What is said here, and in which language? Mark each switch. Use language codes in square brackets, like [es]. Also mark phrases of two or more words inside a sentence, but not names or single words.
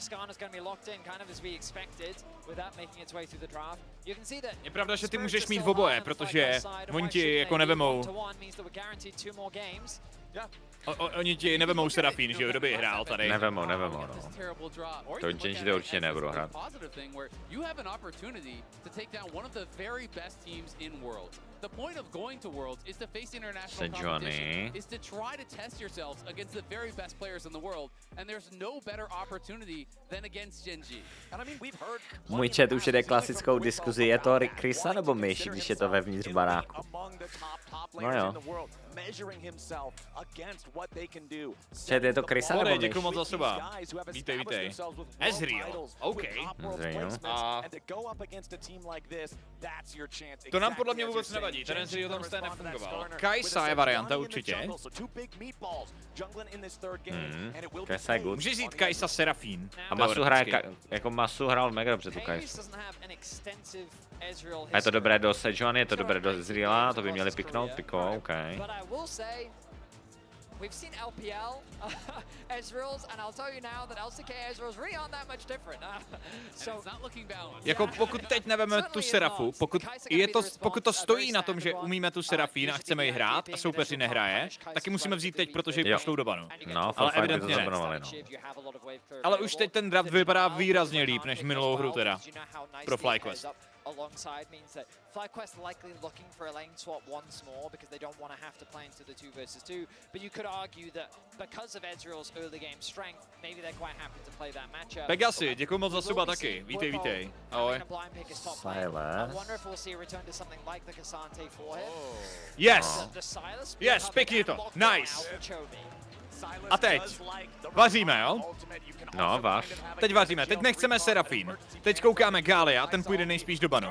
[cs] Je pravda, že ty můžeš mít v oboje, protože oni ti jako nevemou. Oni ti nevemou Serafín, že jo, kdo by hrál tady. Nevemou, no. To Genji to určitě nebudu hrát. [en] The point of going to Worlds is to face international competition, is to try to test yourselves against the very best players in the world, and there's no better opportunity than against Genji. And I mean, we've heard [cs] můj chat už jde klasickou diskuzi, je to Chrisa nebo myš, když je to vevnitř baráku? No jo. Chat, je to Chrisa nebo myš? Děkuji moc za seba. Vítej. Ezreal, OK. A to nám podle mě vůbec nevadí, ten Ezreal tam stejně nefungoval. Kai'Sa je varianta určitě. Kai'Sa je good. Můžeš jít Kai'Sa Serafín. A Masu hrál mega dobře tu Kai'Su. A je to dobré do Sejuani, je to dobré do Ezreala, to by měli piknout, OK. [en] We've seen LPL Ezreals, and I'll tell you now that LCK Ezreals really aren't that much different. [cs] Jako pokud teď neveme tu Serafu, pokud to stojí na tom, že umíme tu Serafín a chceme ji hrát a soupeř ji nehraje, taky musíme vzít teď, protože ji pošlou do banu. No, ale evidentně ne. Ale už teď ten draft vypadá výrazně líp než minulou hru teda pro FlyQuest. [en] Alongside means that FlyQuest likely looking for a lane swap once more because they don't want to have to play into the 2 versus 2. But you could argue that because of Ezreal's early game strength, maybe they're quite happy to play that matchup. [cs] Pegasi, děkuji moc za suba taky. Vítej. Ahoj. Yes, pěkně to. Nice. A teď vaříme, jo? No, vař. Teď vaříme, teď nechceme Serafín. Teď koukáme Gallia, ten půjde nejspíš do banu.